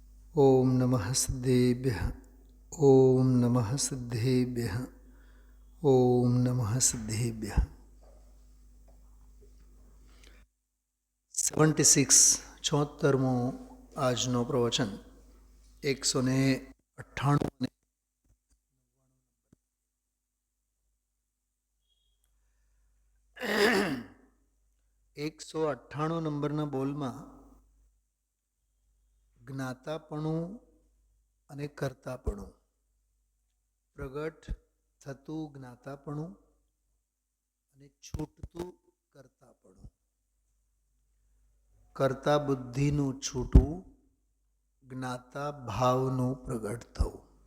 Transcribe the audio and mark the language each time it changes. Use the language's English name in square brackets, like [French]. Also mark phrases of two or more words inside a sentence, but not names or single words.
[Sanskrit] ओम नमः सिद्धेभ्यः। ओम नमः सिद्धेभ्यः। ओम नमः सिद्धेभ्यः। [Gujarati] 76 74मो આજનો પ્રવચન 198 198 નંબરના બોલમાં જ્ઞાતાપણું અને કર્તાપણું, પ્રગટ થતું જ્ઞાતાપણું અને છૂટતું કર્તાપણું, કર્તા બુદ્ધિનું છૂટવું, જ્ઞાતા ભાવનું પ્રગટ થવું.